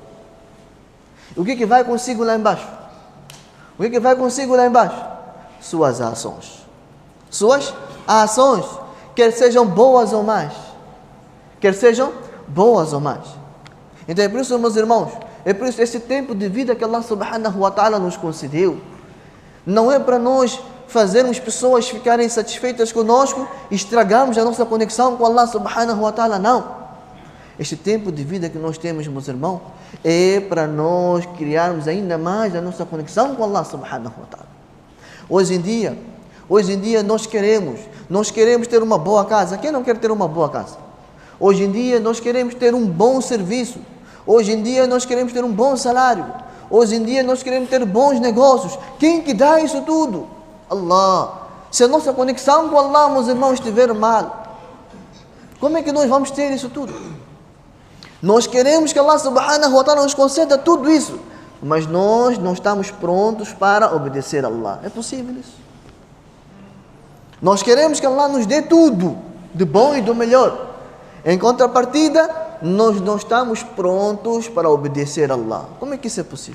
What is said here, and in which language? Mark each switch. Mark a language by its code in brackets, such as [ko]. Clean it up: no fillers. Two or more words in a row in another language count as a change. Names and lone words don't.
[pt] O que vai consigo lá embaixo? O que vai consigo lá embaixo? Suas ações. Suas ações. Quer sejam boas ou más. Quer sejam boas ou más. Então é por isso, meus irmãos, é por isso esse tempo de vida que Allah [ar] سبحانه وتعالى [pt] nos concedeu. Não é para nós fazermos pessoas ficarem satisfeitas conosco e estragarmos a nossa conexão com Allah [ar] سبحانه وتعالى, [pt] não. Este tempo de vida que nós temos, meus irmãos, é para nós criarmos ainda mais a nossa conexão com Allah [ar] سبحانه وتعالى. [pt] Hoje em dia nós queremos ter uma boa casa. Quem não quer ter uma boa casa? Hoje em dia nós queremos ter um bom serviço. Hoje em dia nós queremos ter um bom salário. Hoje em dia nós queremos ter bons negócios. Quem que dá isso tudo? Allah. Se a nossa conexão com Allah, meus irmãos, estiver mal, como é que nós vamos ter isso tudo? Nós queremos que Allah [ar] سبحانه وتعالى [pt] nos conceda tudo isso, mas nós não estamos prontos para obedecer a Allah. É possível isso? Nós queremos que Allah nos dê tudo, de bom e do melhor. Em contrapartida, nós não estamos prontos para obedecer a Allah. Como é que isso é possível?